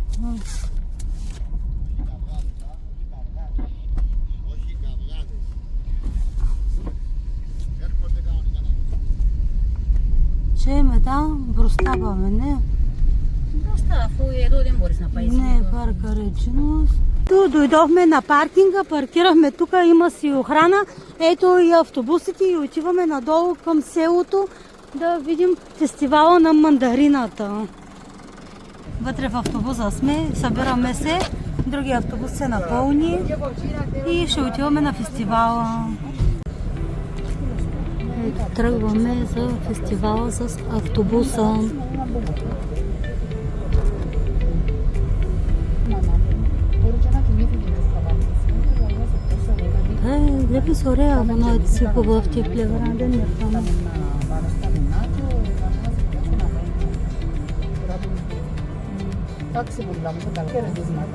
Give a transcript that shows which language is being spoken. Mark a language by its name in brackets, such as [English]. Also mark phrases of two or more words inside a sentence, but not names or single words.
[Greek] Όχι καυγάδες. Έρχονται κανονικά να Και μετά μπροστά πάμε, ναι. Μπροστά, αφού εδώ δεν μπορείς να πάει. [Bulgarian] Не, парка Речинус. Ту дойдохме на паркинга, паркирахме тук, има си охрана. Ето и автобусите и отиваме надолу към селото да видим фестивала на мандарината. Вътре в автобуса сме, събираме се, другия автобус се напълни и ще отиваме на фестивала. Ето, тръгваме за фестивала с автобуса. [Greek] Βλέπεις ωραία μόνο έτσι που αυτή η πλευρά δεν είναι πάνω. Εντάξει που μιλάμε, τα χαιρετίσματα.